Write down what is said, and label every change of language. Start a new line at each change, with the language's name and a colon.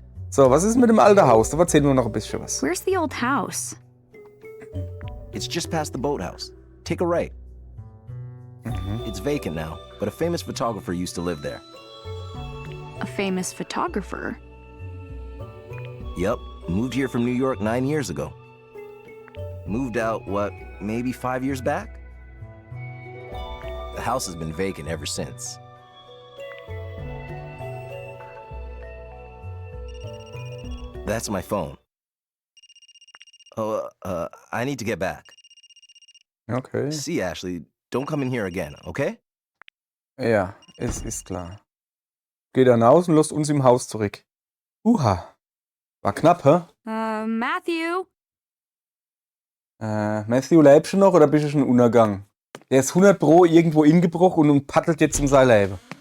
German: So, was ist mit dem alten Haus? Da erzählen wir noch ein bisschen was.
English: Where's the old house? It's just past the boathouse. Take a right. It's vacant now, but a famous photographer used to live there. A famous photographer? Yep, moved here from New York 9 years ago. Moved out, what, maybe 5 years back? The house has been vacant ever since. That's my phone. Oh, I need to get back. Okay. See, Ashley, don't come in here again, okay?
German: Ja, es ist klar. Geht dann aus und lässt uns im Haus zurück. Uha. War knapp, hä? Matthew? Matthew, lebst du noch oder bist du schon Untergang? Der ist 100 Pro irgendwo ingebrochen und paddelt jetzt um sein Leben.